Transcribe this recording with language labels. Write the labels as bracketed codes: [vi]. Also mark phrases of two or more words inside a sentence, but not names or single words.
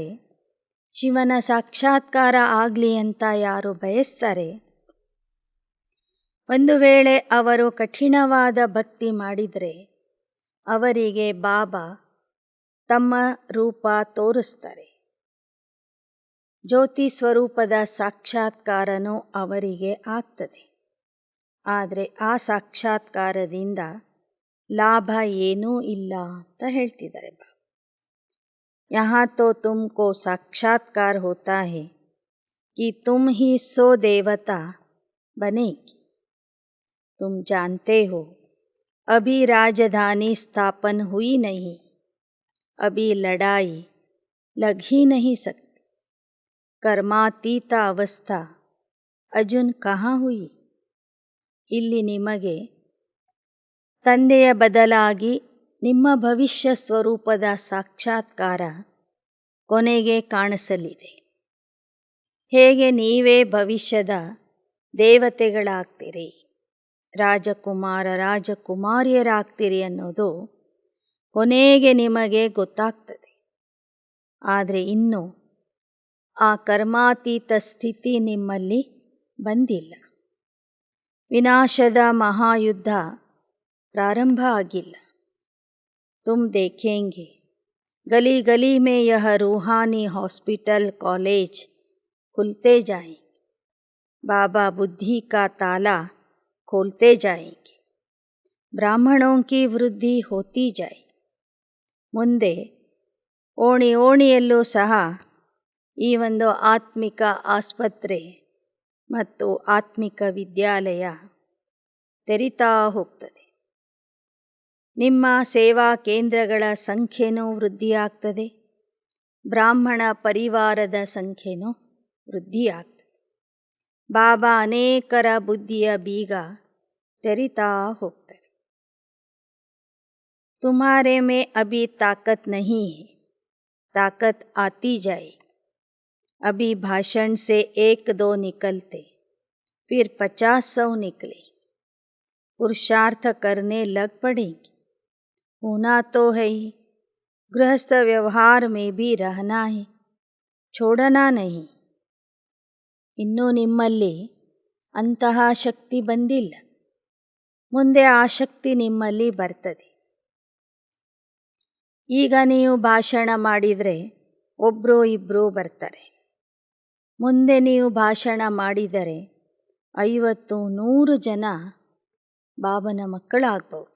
[kn] ಶಿವನ ಸಾಕ್ಷಾತ್ಕಾರ ಆಗಲಿ ಅಂತ ಯಾರು ಬಯಸ್ತಾರೆ, ಒಂದು ವೇಳೆ ಅವರು ಕಠಿಣವಾದ ಭಕ್ತಿ ಮಾಡಿದರೆ ಅವರಿಗೆ ಬಾಬಾ ತಮ್ಮ ರೂಪ ತೋರಿಸ್ತಾರೆ. ಜ್ಯೋತಿ ಸ್ವರೂಪದ ಸಾಕ್ಷಾತ್ಕಾರನೂ ಅವರಿಗೆ ಆಗ್ತದೆ. ಆದರೆ ಆ ಸಾಕ್ಷಾತ್ಕಾರದಿಂದ ಲಾಭ ಏನೂ ಇಲ್ಲ ಅಂತ ಹೇಳ್ತಿದ್ದಾರೆ. [hi] यहाँ तो तुमको साक्षात्कार होता है कि तुम ही सो देवता बनेगी. तुम जानते हो अभी राजधानी स्थापन हुई नहीं, अभी लड़ाई लग ही नहीं सकती. कर्मातीत अवस्था अजुन कहाँ हुई. [kn] ಇಲ್ಲಿ ನಿಮಗೆ ತಂದೆಯ ಬದಲಾಗಿ ನಿಮ್ಮ ಭವಿಷ್ಯ ಸ್ವರೂಪದ ಸಾಕ್ಷಾತ್ಕಾರ ಕೊನೆಗೆ ಕಾಣಿಸಲಿದೆ. ಹೇಗೆ ನೀವೇ ಭವಿಷ್ಯದ ದೇವತೆಗಳಾಗ್ತೀರಿ, ರಾಜಕುಮಾರ ರಾಜಕುಮಾರಿಯರಾಗ್ತೀರಿ ಅನ್ನೋದು ಕೊನೆಗೆ ನಿಮಗೆ ಗೊತ್ತಾಗ್ತದೆ. ಆದರೆ ಇನ್ನೂ ಆ ಕರ್ಮಾತೀತ ಸ್ಥಿತಿ ನಿಮ್ಮಲ್ಲಿ ಬಂದಿಲ್ಲ. ವಿನಾಶದ ಮಹಾಯುದ್ಧ ಪ್ರಾರಂಭ ಆಗಿಲ್ಲ. [hi] तुम देखेंगे गली गली में यह रूहानी [en] hospital college [hi] खुलते जाएंगे. बाबा बुद्धि का ताला खोलते जाएंगे. ब्राह्मणों की वृद्धि होती जाए. [kn] ಮುಂದೆ ಓಣಿಯಲ್ಲೂ ಸಹ ಈ ಒಂದು ಆತ್ಮಿಕ ಆಸ್ಪತ್ರೆ ಮತ್ತು ಆತ್ಮಿಕ ವಿದ್ಯಾಲಯ ತೆರೀತಾ ಹೋಗ್ತದೆ. ನಿಮ್ಮ ಸೇವಾ ಕೇಂದ್ರಗಳ ಸಂಖ್ಯೆನೂ ವೃದ್ಧಿಯಾಗ್ತದೆ. ಬ್ರಾಹ್ಮಣ ಪರಿವಾರದ ಸಂಖ್ಯೆನೂ ವೃದ್ಧಿಯಾಗ್ತದೆ. ಬಾಬಾ ಅನೇಕರ ಬುದ್ಧಿಯ ಬೀಗ ತೆರೀತಾ ಹೋಗ್ತಾರೆ. [hi] तुम्हारे में अभी ताकत नहीं है, ताकत आती जाए. अभी भाषण से 1-2 निकलते, फिर 50-100 निकले. पुरुषार्थ करने लग पड़ेंगे. होना तो है ही, गृहस्थ व्यवहार में भी रहना है, छोड़ना नहीं. [kn] ಇನ್ನೂ ನಿಮ್ಮಲ್ಲಿ ಅಂತಹ ಶಕ್ತಿ ಬಂದಿಲ್ಲ. ಮುಂದೆ ಆ ಶಕ್ತಿ ನಿಮ್ಮಲ್ಲಿ ಬರ್ತದೆ. ಈಗ ನೀವು ಭಾಷಣ ಮಾಡಿದರೆ ಒಬ್ಬರು ಇಬ್ಬರು ಬರ್ತಾರೆ. ಮುಂದೆ ನೀವು ಭಾಷಣ ಮಾಡಿದರೆ 50-100 ಜನ ಬಾಬನ ಮಕ್ಕಳಾಗಬಹುದು.